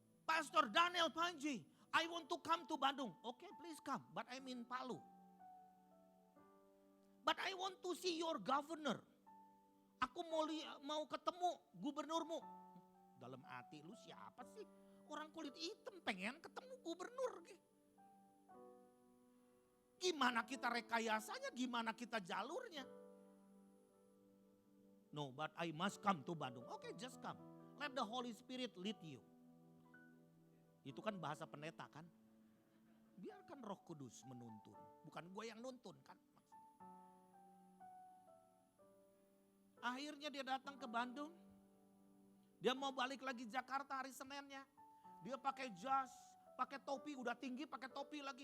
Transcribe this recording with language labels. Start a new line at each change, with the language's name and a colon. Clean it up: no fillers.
English: Pastor Daniel Panji, I want to come to Bandung. Okay, please come, but I'm in Palu. But I want to see your governor.
Indonesian: Aku mau ketemu gubernurmu. Dalam hati lu siapa sih? Orang kulit hitam pengen ketemu gubernur. Gimana kita rekayasanya, gimana kita jalurnya?
English: No, but I must come to Bandung. Okay, just come. Let the Holy Spirit lead you.
Indonesian: Itu kan bahasa pendeta kan. Biarkan Roh Kudus menuntun. Bukan gue yang nuntun kan. Akhirnya dia datang ke Bandung. Dia mau balik lagi Jakarta hari Seninnya. Dia pakai jas, pakai topi, udah tinggi pakai topi lagi.